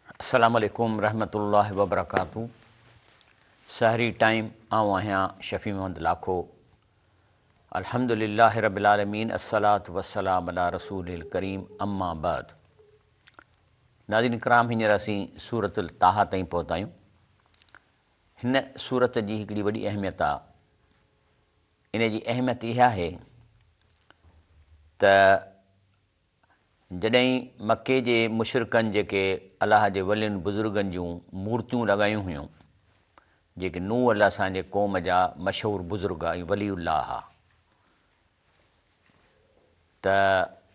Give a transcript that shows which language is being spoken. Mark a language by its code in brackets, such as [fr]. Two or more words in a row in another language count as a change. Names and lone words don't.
[ar] السلام عليكم رحمة الله و بركاته. [sd] सहरी टाइम आऊं आहियां शफ़ी मोहम्मद लाखो। [ar] الحمد لله رب العالمين، الصلاة والسلام على رسوله الكريم، أما بعد. [sd] नाज़रीन किराम, हींअर असीं सूरतुल ताहा ताईं पहुता आहियूं। हिन सूरत जी हिकिड़ी वॾी अहमियत आहे। इन जी अहमियत इहा आहे त जॾहिं मके जे मुशरिकनि जेके अलाह जे वलियुनि बुज़ुर्गनि जूं मूर्तियूं लॻायूं हुयूं, जेके नूह अलाह असांजे क़ौम जा मशहूरु बुज़ुर्ग ऐं वलीउल्लाह हुआ, त